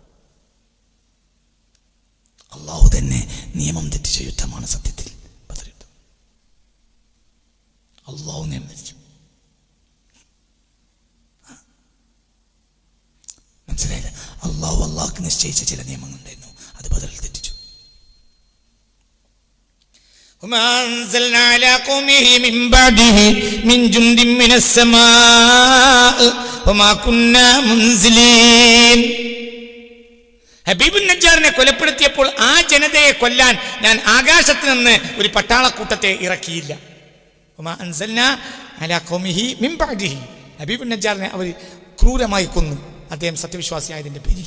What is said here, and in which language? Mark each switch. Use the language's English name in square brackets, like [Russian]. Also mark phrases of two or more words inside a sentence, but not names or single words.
[Malayalam] അള്ളാഹു തന്നെ നിയമം തെറ്റിച്ച യുദ്ധമാണ് സത്യത്തിൽ ബദർ യുദ്ധം. അള്ളാഹു നിയമം തെറ്റിച്ചു. മനസ്സിലായില്ല? അള്ളാഹുക്ക് നിശ്ചയിച്ച ചില നിയമങ്ങൾ ഉണ്ടായിരുന്നു, അത് ബദറിൽ തെറ്റിച്ചു. [Arabic] وما أنزلنا على قومه من بعده من جند من السماء وما كنا منزلين. [Malayalam] ഹബീബുൻ നജ്ജാറിനെ കൊലപ്പെടുത്തിയപ്പോൾ ആ ജനതയെ കൊല്ലാൻ ഞാൻ ആകാശത്ത് നിന്ന് ഒരു പട്ടാളക്കൂട്ടത്തെ ഇറക്കിയില്ല. [Arabic] وما أنزلنا على قومه من بعده. [Malayalam] ഹബീബുൻ നജ്ജാറിനെ അവർ ക്രൂരമായി കൊന്നു, അദ്ദേഹം സത്യവിശ്വാസിയായതിന്റെ പേരിൽ.